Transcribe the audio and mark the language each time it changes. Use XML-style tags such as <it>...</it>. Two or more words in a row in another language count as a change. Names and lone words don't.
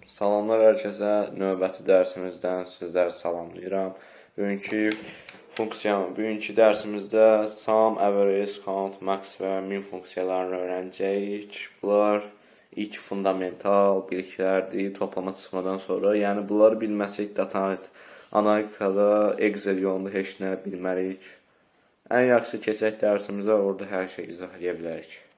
<az>Salamlar hər kəsə, növbəti dərsimizdən sizləri salamlayıram. Bugünkü dərsimizdə</az> <en>sum, average, count,</en> <az>max və min funksiyalarını öyrənəcəyik. Bunlar ilk fundamental biliklərdir toplama çıxmadan sonra. Yəni bunları bilməsək data analitikada Excel yolunda heç nə bilmərik. Ən yaxşı keçək dərsimizə, orada hər şey izah edə bilərik.</az>